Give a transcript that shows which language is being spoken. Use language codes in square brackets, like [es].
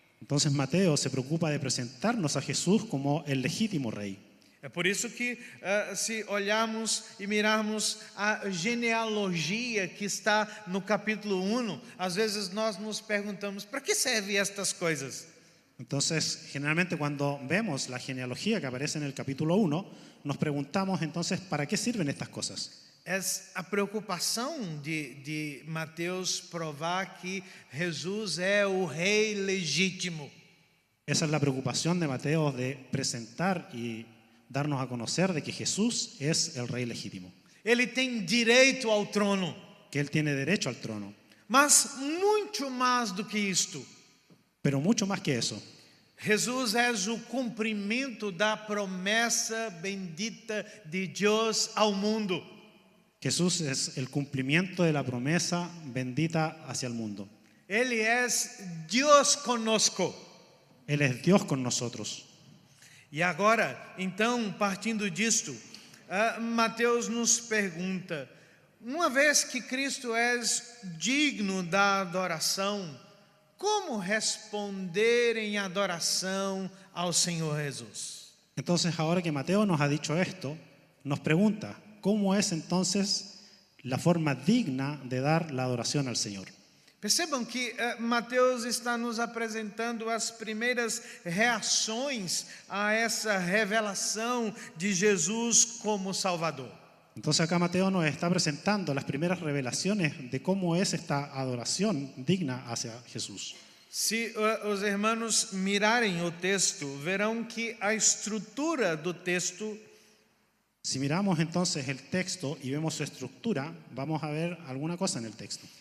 [es] Entonces Mateo se preocupa de presentarnos a Jesús como el legítimo rey. [pt] É por isso que se olharmos e mirarmos a genealogia que está no capítulo 1, às vezes nós nos perguntamos, para que servem estas coisas? [es] Entonces, generalmente cuando vemos la genealogía que aparece en el capítulo 1, nos preguntamos entonces, ¿para qué sirven estas cosas? [pt] É a preocupação de Mateus provar que Jesus é o rei legítimo. [es] Esa es la preocupación de Mateo de presentar y darnos a conocer de que Jesús es el rey legítimo. [pt] Ele tem direito ao trono. [es] que Él tiene derecho al trono. [pt] Mas muito mais do que isto, [es] Pero mucho más que eso, [pt] Jesus é o cumprimento da promessa bendita de Deus ao mundo. [es] Jesús es el cumplimiento de la promesa bendita hacia el mundo. [pt] Ele é Deus conosco. [es] Él es Dios con nosotros. [pt] E agora, então, partindo disto, Mateus nos pergunta: uma vez que Cristo é digno da adoração, como responder em adoração ao Senhor Jesus? [es] Entonces, ahora que Mateo nos ha dicho esto, nos pregunta, ¿cómo es entonces la forma digna de dar la adoración al Señor? [pt] Percebam que Mateus está nos apresentando as primeiras reações a essa revelação de Jesus como Salvador. [es] Entonces acá Mateo nos está presentando las primeras revelaciones de cómo es esta adoración digna hacia Jesús. [pt] Se os hermanos mirarem o texto, verão que a estrutura do texto [es] Si miramos entonces el texto y vemos su estructura, vamos a ver alguna cosa en el texto.